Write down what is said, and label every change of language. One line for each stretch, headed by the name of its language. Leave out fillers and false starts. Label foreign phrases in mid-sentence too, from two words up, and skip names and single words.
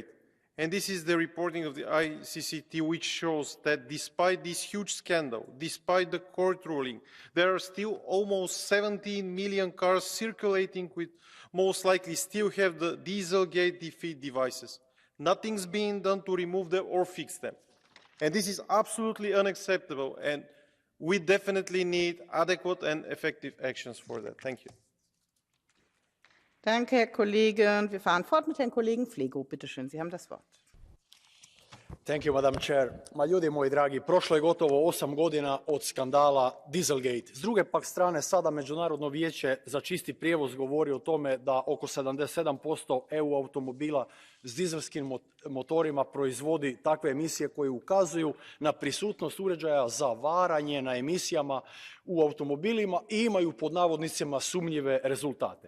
English: And this is the reporting of the ICCT, which shows that despite this huge scandal, despite the court ruling, there are still almost 17 million cars circulating with most likely still have the Dieselgate defeat devices. Nothing's being done to remove them or fix them. And this is absolutely unacceptable, and we definitely need adequate and effective actions for that. Thank you.
German: Danke, Herr Kollege. Und wir fahren fort mit Herrn Kollegen Flego. Bitte schön, Sie haben das Wort.
English: Thank you, Madam Chair.
Croatian: Ma ljudi moji dragi, prošlo je gotovo 8 godina od skandala Dieselgate. S druge pak strane, sada Međunarodno vijeće za čisti prijevoz govori o tome da oko 77% EU automobila s dizelskim motorima proizvodi takve emisije koje ukazuju na prisutnost uređaja za varanje na emisijama u automobilima i imaju pod navodnicima sumnjive rezultate.